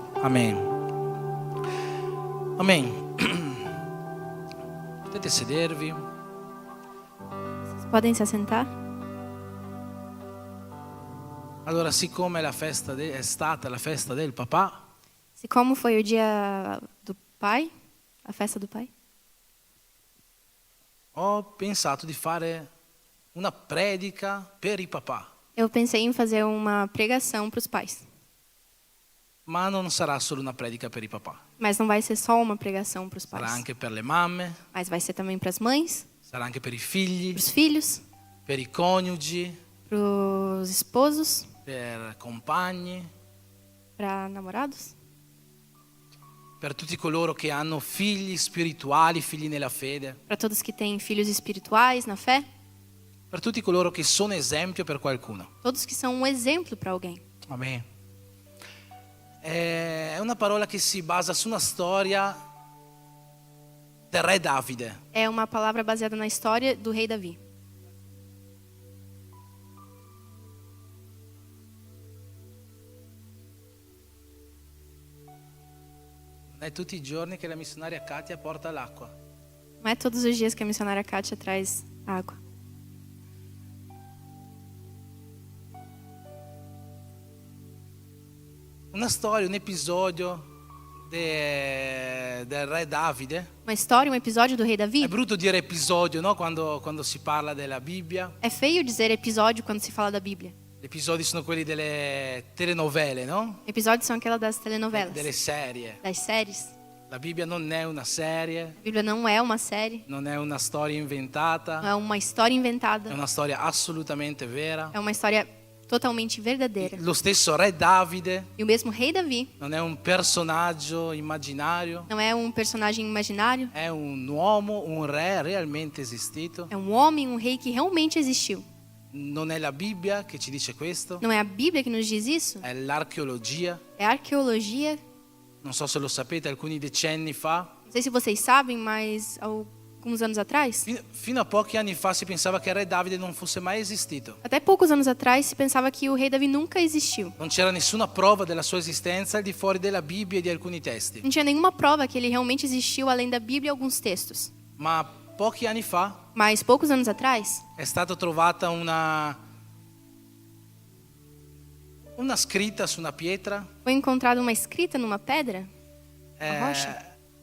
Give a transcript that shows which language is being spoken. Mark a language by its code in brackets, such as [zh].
[it] Amen. Amen. Potete sedervi. [pt] Podem se assentar? [it] Allora, siccome è stata la festa del papà, [pt] Se como foi o dia do pai, a festa do pai, [it] ho pensato di fare una predica per i papà, [pt] eu pensei em fazer uma pregação para os pais. [it] ma non sarà solo una predica per i papà, [pt] Mas não vai ser só uma pregação para os [it] sarà [pt] pais, [it] anche per le mamme, [pt] mas vai ser também para as mães, [it] sarà anche per i figli, [pt] para os filhos, [it] per i coniugi, [pt] para os esposos, [it] per compagni, [pt] para namorados, [it] per tutti coloro che hanno figli spirituali, figli nella fede, [pt] para todos que têm filhos espirituais na fé, [it] per tutti coloro che sono esempio per qualcuno. [pt] todos que são um exemplo para alguém. [it] Amen. È una parola che si basa su una storia del re Davide. [pt] É uma palavra baseada na história do rei Davi. [it] Non è tutti i giorni che la missionaria Katia porta l'acqua. [pt] Não é todos os dias que a missionária Kátia traz água. [it] Una storia, un episodio del re Davide. [pt] Uma história, um episódio do rei Davi. [it] È brutto dire episodio, no? Quando si parla della Bibbia. [pt] É feio dizer episódio quando se fala da Bíblia. [it] Gli episodi sono quelli delle telenovele, no? [pt] Episódios são aquela das telenovelas, [it] Delle serie. [pt] das séries. [it] La Bibbia non è una serie, [pt] A Bíblia não é uma série, [it] non è una storia inventata, [pt] não é uma história [it] è [pt] inventada, [it] una storia assolutamente vera. [pt] é uma história totalmente verdadeira. [it] Lo stesso re Davide [pt] E o mesmo rei Davi [it] non è un personaggio immaginario, [pt] não é um personagem imaginário, [it] è un uomo, un re realmente esistito. [pt] é um homem, um rei que realmente existiu. [it] Non è la Bibbia che ci dice questo, [pt] Não é a Bíblia que nos diz isso, [it] è l'archeologia. [pt] é a arqueologia. [it] Non so se lo sapete, alcuni decenni fa, [pt] Não sei se vocês sabem, mas alguns anos atrás, [it] fino a pochi anni fa si pensava che il re Davide non fosse mai esistito. [pt] até poucos anos atrás, se pensava que o rei Davi nunca existiu. [it] Non c'era nessuna prova della sua esistenza al di fuori della Bibbia e di alcuni testi. [pt] Não tinha nenhuma prova que ele realmente existiu além da Bíblia e alguns textos. [it] Ma pochi anni fa [pt] Mas poucos anos atrás, [it] è stata trovata una scritta su una pietra [pt] foi encontrada uma escrita numa pedra rocha